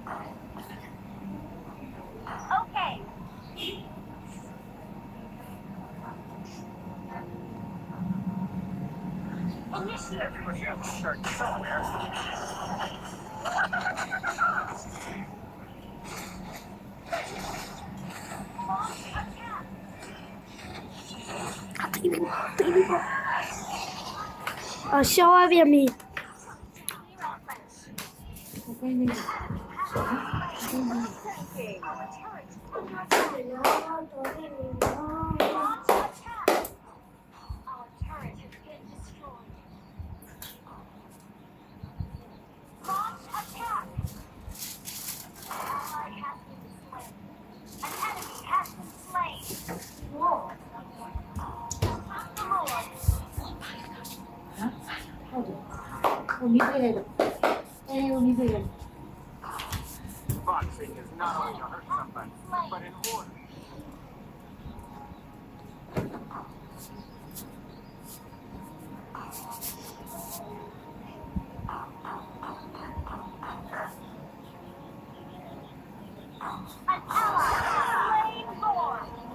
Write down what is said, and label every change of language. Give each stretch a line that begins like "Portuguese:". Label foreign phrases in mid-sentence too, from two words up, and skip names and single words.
English: Okay. Initiate Everybody has to start somewhere. launch attack.
Burmese: ရှောင်းရပြန်ပြီ
English: Launch attack. Our turret has been destroyed. Launch attack. Ally has been slain. An enemy has been slain. Lord. Attack the Lord.
Burmese: ကိုမီးပေးလိုက်တော့ကိုမီးပေးလိုက်
English: Boxing is not only to hurt somebody, but in order. An ally has slain Lord.